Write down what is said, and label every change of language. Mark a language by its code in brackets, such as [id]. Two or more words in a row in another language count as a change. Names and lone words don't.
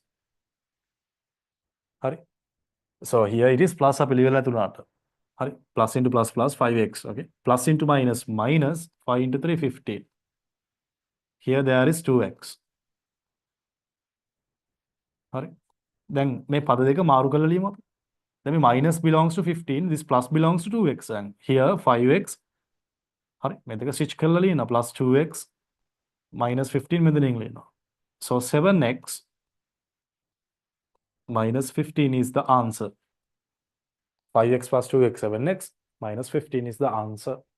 [en] Hurry. So here it is plus up plus into plus plus 5x. Okay. Plus into minus minus 5 into 3 15. Here there is 2x. Hurry. [si] Then මේ පද දෙක මාරු කරලා ලියමු අපි. [en] Then minus belongs to 15, this plus belongs to 2x, and here 5x. [si] හරි මේ දෙක switch කරලා ලියනවා [en] plus 2x minus 15 [si] මෙතනින් ලියනවා. [en] So 7x minus 15 is the answer. 5x plus 2x, 7x minus 15 is the answer.